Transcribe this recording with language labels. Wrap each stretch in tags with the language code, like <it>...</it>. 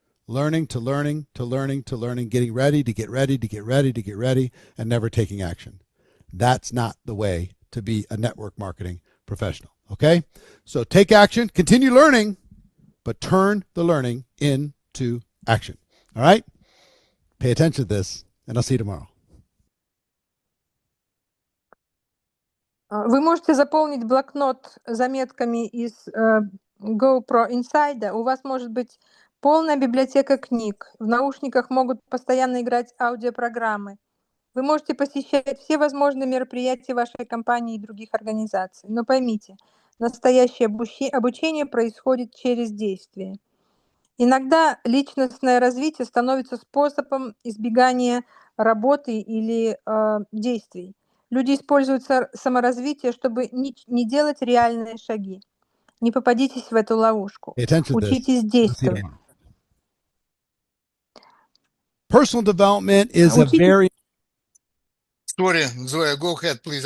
<en>Learning to learning to learning to learning, getting ready to get ready to get ready to get ready, and never taking action. That's not the way to be a network marketing professional. Okay? So take action, continue learning, but turn the learning into action. All right? Pay attention to this, and I'll see you tomorrow.</en> <ru>Вы можете заполнить блокнот заметками из GoPro Insider. У вас может быть полная библиотека книг. В наушниках могут постоянно играть аудиопрограммы. Вы можете посещать все возможные мероприятия вашей компании и других организаций. Но поймите, настоящее обучение происходит через действие. Иногда личностное развитие становится способом избегания работы или действий. Люди используют саморазвитие, чтобы не делать реальные шаги. Не попадитесь в эту ловушку.</ru> <en>Pay attention to this.</en> <ru>Учитесь действовать.</ru> <en>Personal development is a</en> <ru>Учитесь,</ru> <en>very Sorry, Zoya, go ahead, please.</en>